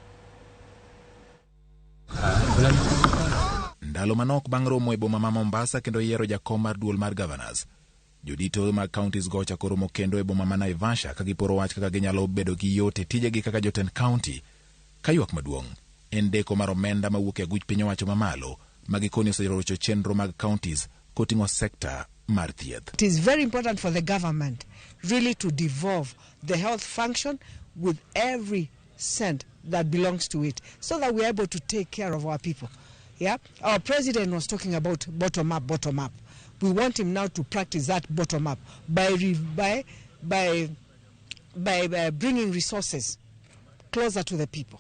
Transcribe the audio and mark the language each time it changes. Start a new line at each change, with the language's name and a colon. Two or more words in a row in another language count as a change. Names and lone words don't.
Luo (Kenya and Tanzania): Ndalo manok bang' romo e boma ma Mombasa kendo yiero jakom mar duol mar Gavanas, jodito mag counties go chako romo kendo e boma ma Naivasha ka giporo wach kaka ginyalo bedo gi yot e tijegi kaka jotend county. Ka ywak maduong' en deko mar omenda mawuok e aguch piny owacho mamalo ma gikoni oserocho chenro mag counties koting'o sekta mar thieth.
English: It is very important for the government really to devolve the health function with every cent that belongs to it, so that we are able to take care of our people. Yeah, our president was talking about bottom up. We want him now to practice that bottom up by bringing resources closer to the people.